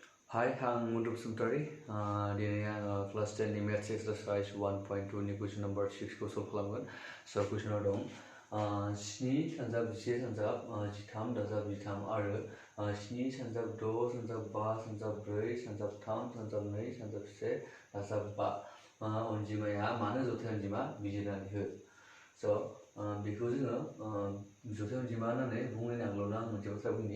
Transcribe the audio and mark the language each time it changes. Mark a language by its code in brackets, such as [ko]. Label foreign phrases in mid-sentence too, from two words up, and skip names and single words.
[brx] Hai, Hang Mundur Sumtari. Dia class 10 ni [en] maths exercise [brx] 1.2 ni [en] question number 6 [brx] ko solve खालामगोन. So question dong. 7 सानजाब 1 सानजाब 13 दाजाब 13 आरो 7 सानजाब 6 सानजाब 5 सानजाब 4 सानजाब 3 सानजाब 2 सानजाब 1 दाजाब 5 अनजिमाया मानो जथाय अनजिमा बिजिरनानै हो. So बेखौ जोङो जथाय अनजिमा होननानै बुंनो नांगौना आं मोनसे बाथ्रा बुंनि.